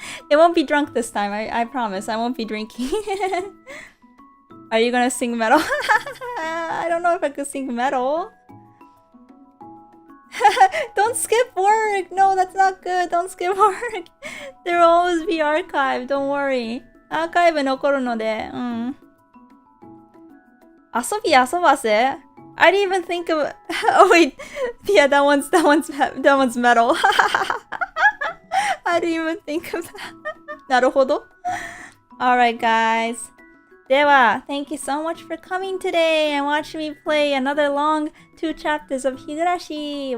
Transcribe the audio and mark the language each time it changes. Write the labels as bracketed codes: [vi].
[en] It won't be drunk this time. I promise. I won't be drinking. Are you gonna sing metal? I don't know if I could sing metal. Don't skip work. No, that's not good. Don't skip work. There will always be archive. Don't worry. [ja] アーカイブ残るので、うん。 [en] 遊ばせ I didn't even think of. Oh wait, yeah, that one's metal. I didn't even think of that. [ja] なるほど。 [en] Alright, guys. では、thank you so much for coming today and watching me play another long 2 chapters of Higurashi.